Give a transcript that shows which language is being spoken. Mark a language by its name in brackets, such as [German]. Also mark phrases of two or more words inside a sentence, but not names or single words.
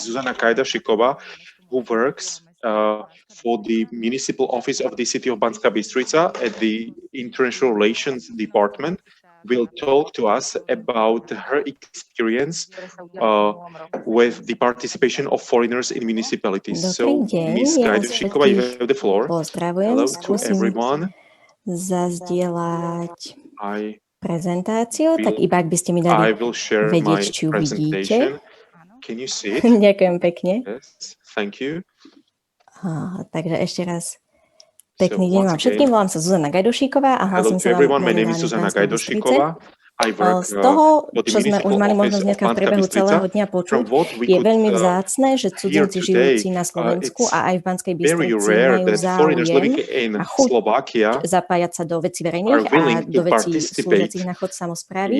[English] Zuzana Gajdošíková, who works for the Municipal Office of the City of Banská Bystrica at the International Relations Department, will talk to us about her experience with the participation of foreigners in municipalities. So, Ms. Gajdošíková, you have the floor. Hello to everyone. [Slovak] Zazdieľať prezentáciu, tak iba ak by ste mi dali vedieť, či ju vidíte. [English] Can you see it? [Slovak] Ďakujem pekne. [English] Yes, thank you. [Slovak] Takže ešte raz pekný deň vám všetkým. Volám sa Zuzana Gajdošíková a hlasím sa vám momentálne v Banskej Bystrici. Z toho, čo sme už mali možnosť dneska v priebehu celého dňa počuť, je veľmi vzácne, že cudzinci žijúci na Slovensku a aj v Banskej Bystrici majú záujem a chuť zapájať sa do vecí verejných a do vecí slúžiacich na chod samosprávy.